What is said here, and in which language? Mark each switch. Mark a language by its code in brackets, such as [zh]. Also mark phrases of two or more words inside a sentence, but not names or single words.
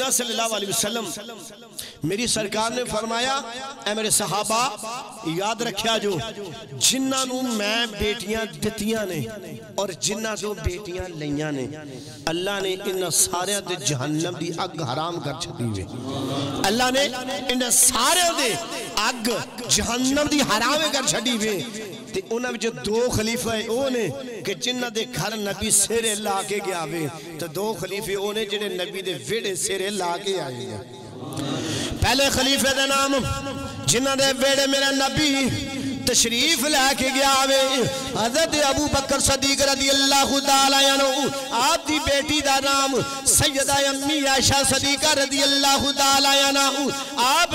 [ar] صلی اللہ علیہ وسلم [pa] میری سرکار نے فرمایا اے میرے صحابہ یاد رکھیا جو جنہ نو میں بیٹیاں دتیاں نے اور جنہ جو بیٹیاں لیاں نے اللہ نے ان سارے دے جہنم دی اگ حرام کر چھتی ہوئے اللہ نے ان سارے دے اگ جہنم دی حرام کر چھتی ہوئے تے انہاں وچ دو خلیفہ اونے کہ جنہ دے گھر نبی سیرے لا کے گیا ہوئے تو دو خلیفہ اونے جنہیں نبی دے ویڑے سیرے لا کے آئے ہیں پہلے خلیفہ دے نام جنہ دے ویڑے میرا نبی تشریف لے کے گیا ہوئے حضرت ابو بکر صدیق [ar] رضی اللہ تعالیٰ عنہ [pa] آپ دی بیٹی دا نام سیدہ امی عائشہ صدیقہ [ar] رضی اللہ تعالیٰ عنہ [pa] آپ